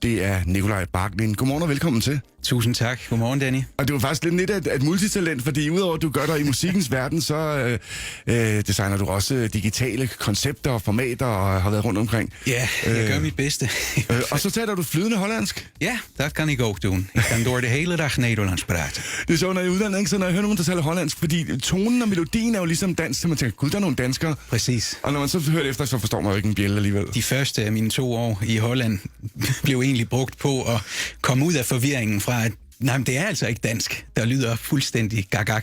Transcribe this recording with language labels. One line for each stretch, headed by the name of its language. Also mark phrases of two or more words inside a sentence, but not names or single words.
Danish: Det er Nikolaj Barclin. Godmorgen og velkommen til. Tusind tak. Godmorgen, Danny. Og det var faktisk lidt et multitalent, fordi udover at du gør dig i musikkens verden, så designer du også digitale koncepter og formater og har været rundt omkring. Ja, jeg gør mit bedste. Og så taler du flydende hollandsk?
Dutch: Ja, dat kan ik ook doen. Ik kan door de hele dag Nederlands praten.
Danish: Det er sjovt, når jeg er uddannet, ikke? Så når jeg hører nogen, der taler hollandsk, fordi tonen og melodien er jo ligesom dansk, så man tænker, gud, der er nogle danskere. Præcis. Og når man så hører det efter, så forstår man jo ikke en bjælle alligevel. De første af mine 2 år i Holland blev egentlig brugt på at komme ud af forvirringen fra, at nej, men det er altså ikke dansk, der lyder fuldstændig gagak.